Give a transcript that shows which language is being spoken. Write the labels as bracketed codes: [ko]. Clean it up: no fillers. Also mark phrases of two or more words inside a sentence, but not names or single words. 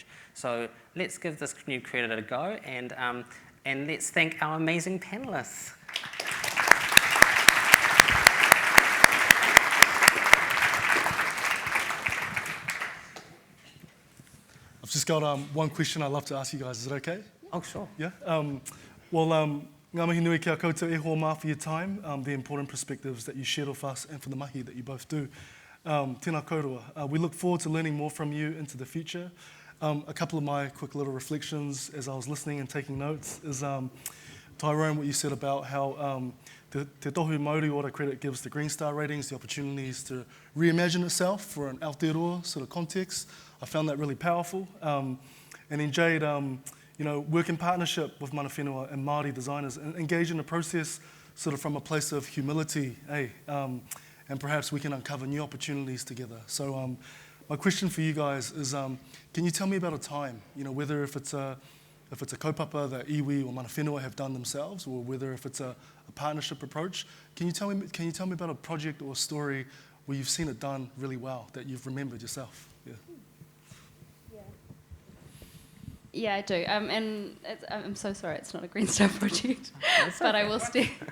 [en] So let's give this new credit a go and let's thank our amazing panellists. I've just got one question I'd love to ask you guys. Is it okay? Oh, sure. Yeah? [mi] Ngā mihi nui kia koutou e hoa mā [en] for your time, the important perspectives that you shared with us and for the mahi that you both do. [mi] Tēnā kouroa. [en] We look forward to learning more from you into the future. A couple of my quick little reflections as I was listening and taking notes is, Tyrone, what you said about how Te Tohu Māori Ora credit gives the Green Star ratings the opportunities to reimagine itself for an Aotearoa sort of context. I found that really powerful. And then Jade, work in partnership with [mi] mana whenua [en] and Māori designers and engage in the process sort of from a place of humility, and perhaps we can uncover new opportunities together. So my question for you guys is, can you tell me about a time, whether if it's a kaupapa that iwi or [mi] mana whenua [en] have done themselves, or whether if it's a partnership approach, can you tell me about a project or a story where you've seen it done really well, that you've remembered yourself? Yeah, I do. And I'm so sorry, it's not a Green Star project, but I will still.